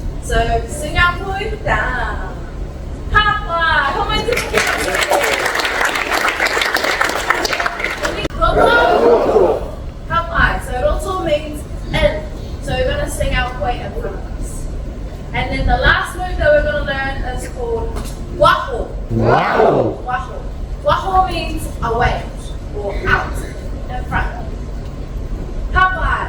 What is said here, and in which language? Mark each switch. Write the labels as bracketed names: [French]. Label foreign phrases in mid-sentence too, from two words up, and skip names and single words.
[English] So sing out point down. Papa, how many roto. Papa. So roto means end. So we're gonna sing out point in front of us. And then the last move that we're gonna learn is called waho. Wow. Waho. Waho means away or out in front. Papa.